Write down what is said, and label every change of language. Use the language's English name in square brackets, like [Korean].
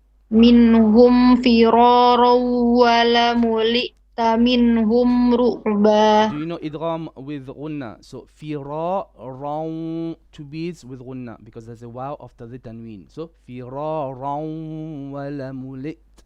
[Arabic] منهم فرارا ولملئت منهم رعبا. [English] Do you know idgham with ghunna? So فرارا, two beats with ghunna because there's a wow after the tanween. [Arabic] So فرارا ولملئت.